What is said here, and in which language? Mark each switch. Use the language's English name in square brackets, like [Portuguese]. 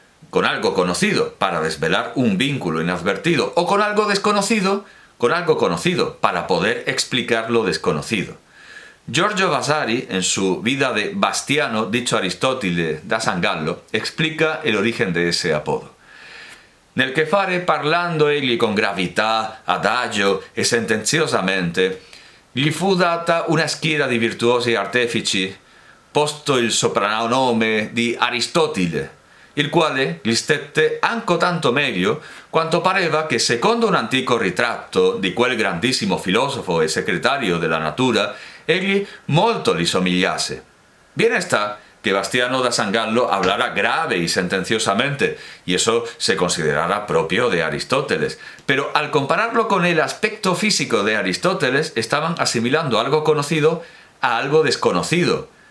[Spanish] con algo conocido para desvelar un vínculo inadvertido, o con algo desconocido, con algo conocido para poder explicar lo desconocido. Giorgio Vasari, en su Vida de Bastiano, dicho Aristóteles da San Gallo, explica el origen de ese apodo. [Italian] Nel che fare parlando egli con gravità, adagio e sentenziosamente, gli fu data una schiera di virtuosi artefici, posto il soprannome di Aristotile, il quale gli stette anco tanto meglio quanto pareva che secondo un antico ritratto di quel grandissimo filosofo e segretario della natura egli molto gli somigliasse. [Spanish] Bien está que Bastiano da San Gallo hablara grave y sentenciosamente, y eso se considerara propio de Aristóteles, pero al compararlo con el aspecto físico de Aristóteles estaban asimilando algo conocido a algo desconocido,